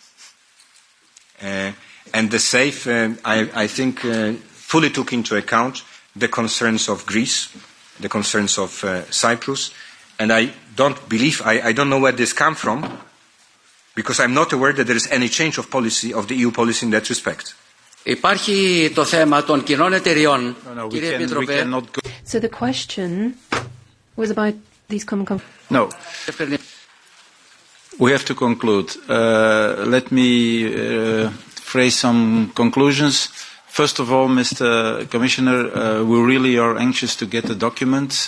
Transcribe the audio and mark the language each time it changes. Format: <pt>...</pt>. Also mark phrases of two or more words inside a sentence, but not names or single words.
<en>And the SAFE, I think, fully took into account the concerns of Greece, the concerns of Cyprus, and I don't know where this comes from, because I'm not aware that there is any change of policy, of the EU policy in that respect.</en> <el>Υπάρχει το θέμα των κοινών εταιριών, κύριε Επιτροπέ.</el> <en>So the question was about these common companies. No. We have to conclude. Let me phrase some conclusions. First of all, Mr. Commissioner, we really are anxious to get the document.</en>